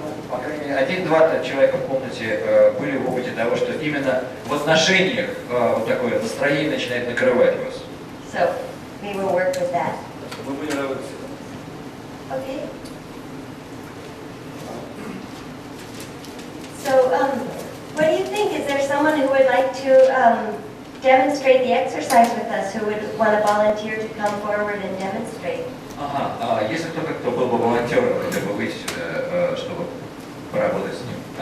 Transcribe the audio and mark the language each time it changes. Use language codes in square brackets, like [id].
[ru] По крайней мере, один-два человека в комнате были в опыте того, что именно в отношениях вот такое настроение начинает накрывать вас. [en] So we will work with that. [ru] Мы будем работать. [en] Okay. So, what do you think? Is there someone who would like to demonstrate the exercise with us, who would want to volunteer to come forward and demonstrate? [ru] Ага, если кто был бы волонтером, хотя бы выйти сюда, чтобы поработать с ним.